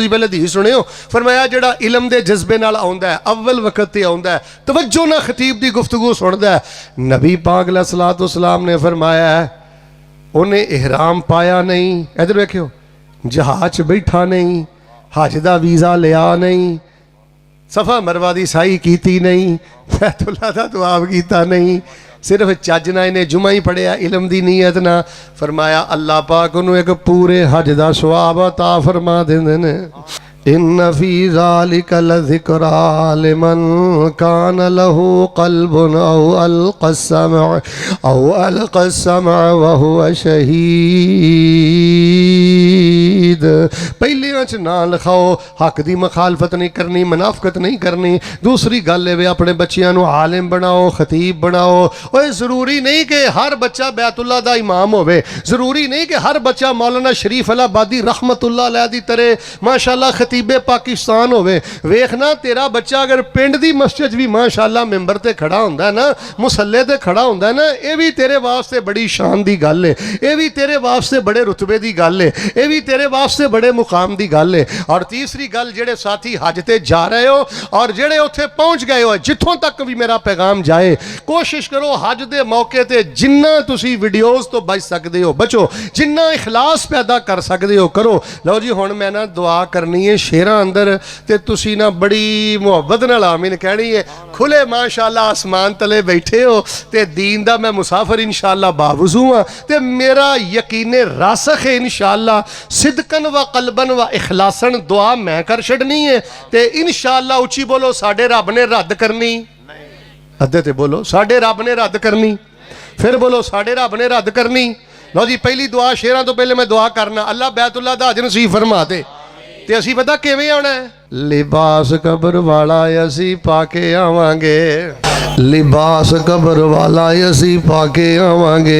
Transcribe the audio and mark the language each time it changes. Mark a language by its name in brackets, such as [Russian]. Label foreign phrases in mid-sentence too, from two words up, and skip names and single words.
[Punjabi] تسیں پہلے حدیث سنیو، فرمایا جہڑا علم دے جذبے نال آؤندا ہے، اول وقت تے آؤندا ہے، توجہ نال خطیب دی گفتگو سندا ہے، نبی پاک علیہ الصلاة والسلام نے فرمایا انہیں احرام پایا نہیں، ایدھر ویکھیو، جہاز چ بیٹھا نہیں، حج دا ویزا لیا نہیں، صفا مروہ دی سعی کیتی نہیں، بیت اللہ دا طواف کیتا نہیں، صرف چج نال انہیں جمعہ ہی پڑھیا علم دی نیت نال. فرمایا اللہ پاک انہوں نے ایک پورے حج دا ثواب عطا فرما دیندے نے. [Arabic] إن في ذلك لذكرى لمن كان له قلب أو ألقى السمع وهو شهيد. [Punjabi] پہلیاں چ ناں لکھاؤ، حق دی مخالفت نہیں کرنی، منافقت نہیں کرنی. دوسری گل ہے اپنے بچیاں نوں عالم بناؤ، خطیب بناؤ. اوئے ضروری نہیں کہ ہر بچہ بیت اللہ دا امام ہووے، ضروری نہیں کہ ہر بچہ مولانا شریف الہ آبادی رحمۃ اللہ علیہ دی طرح ماشاءاللہ خطیب پاکستان ہووے. ویکھنا تیرا بچہ اگر پنڈ دی مسجد بھی ماشاءاللہ منبر تے کھڑا ہندا ہے نا، مصلے تے کھڑا ہندا ہے نا، یہ بھی تیرے واسطے بڑی شان دی گل ہے، یہ بھی تیرے واسطے بڑے رتبے دی گل ہے، یہ بھی تیرے واسطے بڑے مقام دی گل ہے. اور تیسری گل، جیہڑے ساتھی حج تے جا رہے ہو اور جیہڑے اوتھے پہنچ گئے ہو، جتھوں تک بھی میرا پیغام جائے، کوشش کرو حج دے موقعے تے جنا تسی ویڈیوز تو بچ سکتے ہو بچو، جنا اخلاص پیدا کر سکتے ہو کرو. لو جی ہݨ میں ناں دعا کرنی ہے شعراں اندر، تے تسی ناں بڑی محبت نال آمین کہنی ہے. کھلے ماشاءاللہ آسمان تلے بیٹھے ہو تے دین دا میں مسافر ان شاء اللہ باوضو ہاں، تے میرا یقین راسخ ہے ان شاء اللہ, [Arabic] صدقا وقلبا وإخلاصا [Punjabi] دعا میں کر چھڈنی ہے. تے ان شاء اللہ اچی بولو، ساڈے رب نے رد کرنی، ادھے تے بولو ساڈے رب نے رد کرنی، پھر بولو ساڈے رب نے رد کرنی. لو جی پہلی دعا شعراں تو پہلے میں دعا کرنا، اللہ بیت اللہ دا حج نصیب فرما دے. تے اسی پتا کیویں آنا ہے، لباس قبر والا اسی پا کے آواں گے، لباس قبر والا اسی پا کے آواں گے.